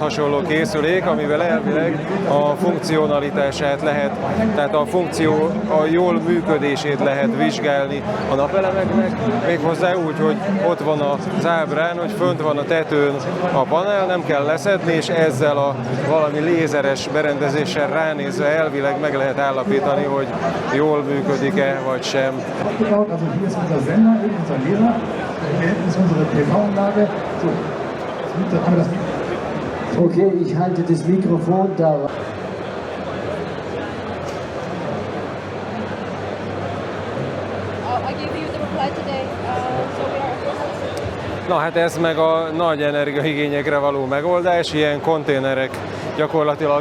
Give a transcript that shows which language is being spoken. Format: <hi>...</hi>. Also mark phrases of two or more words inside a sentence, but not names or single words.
<hu>hasonló készülék, amivel elvileg a funkcionalitását lehet, tehát a jól működését lehet vizsgálni a napelemeknek, méghozzá úgy, hogy ott van az ábrán, hogy fönt van a tetőn a panel, nem kell leszedni, és ezzel a valami lézeres berendezéssel ránézve elvileg meg lehet állapítani, hogy jól működik-e, vagy sem.</hu> <de>Also hier ist unser Sender, eben unser Lehrer, hier hinten ist unsere TV-Anlage. So, okay, ich halte das Mikrofon da.</de> <en>I gave you the reply today, so we are.</en> <hu>Na hát ez meg a nagy energiaigényekre való megoldás, ilyen konténerek, gyakorlatilag</hu>